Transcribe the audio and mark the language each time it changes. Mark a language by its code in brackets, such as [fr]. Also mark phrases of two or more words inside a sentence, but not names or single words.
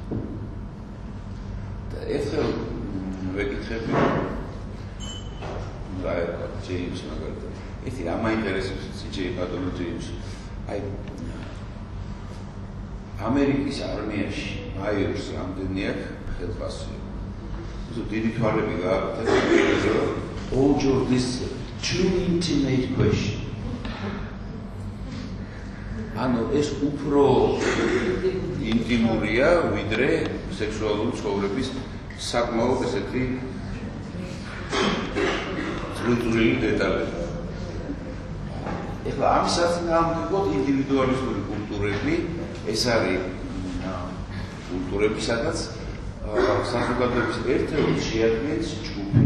[ka] და ერთხელ ვეკითხები რა ერქვა ჯეიმს მაგალითად. ერთი რა მაინტერესებს ჯეიმს ბატონო ჯეიმსი. აი ამერიკის არმიაში მაიორს რამდენი აქვს ხელფასი. [en] So [ka] დიდი თვალები გააკეთა [en] all your this too intimate question. [ka] ანუ ეს უფრო ინტიმურია ვიდრე სექსუალური ცხოვრების საკმაოდ ესეთი ძლიერი დეტალები. ეხლა ამ საწინააღმდეგოდ ინდივიდუალისტური კულტურები ეს არის კულტურები, სადაც საზოგადოების ერთეულს შეადგენს ჯგუფი.